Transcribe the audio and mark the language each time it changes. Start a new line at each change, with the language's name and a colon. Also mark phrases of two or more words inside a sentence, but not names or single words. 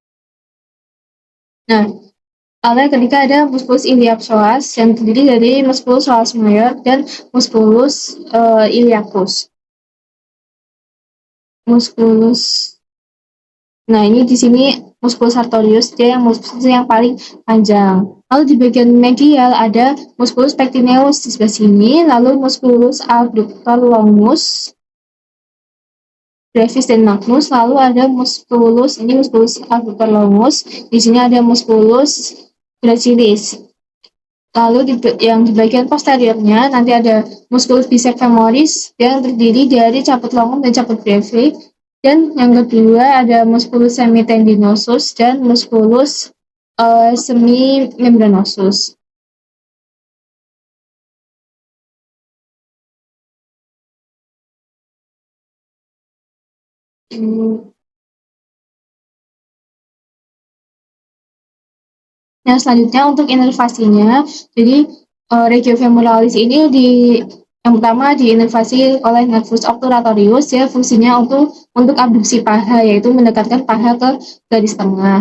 Indonesian: Nah, lalu yang ketiga ada
Latin: musculus iliopsoas
Indonesian: yang terdiri dari
Latin: musculus psoas major
Indonesian: dan
Latin: musculus iliacus.
Indonesian: Nah, ini di sini
Latin: musculus sartorius,
Indonesian: dia yang paling panjang. Lalu di bagian medial ada
Latin: musculus pectineus
Indonesian: di sebelah sini, lalu
Latin: musculus abductor longus,
Indonesian: brevis dan magnus, lalu ada
Latin: musculus abductor longus,
Indonesian: di sini ada
Latin: musculus gracilis.
Indonesian: Lalu yang di bagian posteriornya nanti ada
Latin: musculus biceps femoris
Indonesian: yang terdiri dari
Latin: caput longum
Indonesian: dan
Latin: caput brevis.
Indonesian: Dan yang kedua ada
Latin: musculus semitendinosus
Indonesian: dan
Latin: musculus semimembranosus.
Indonesian: Nah, selanjutnya untuk inervasinya, jadi regiofemoralis ini yang pertama diinervasi oleh
Latin: nervus obturatorius,
Indonesian: ya fungsinya untuk abduksi paha, yaitu mendekatkan paha ke garis tengah.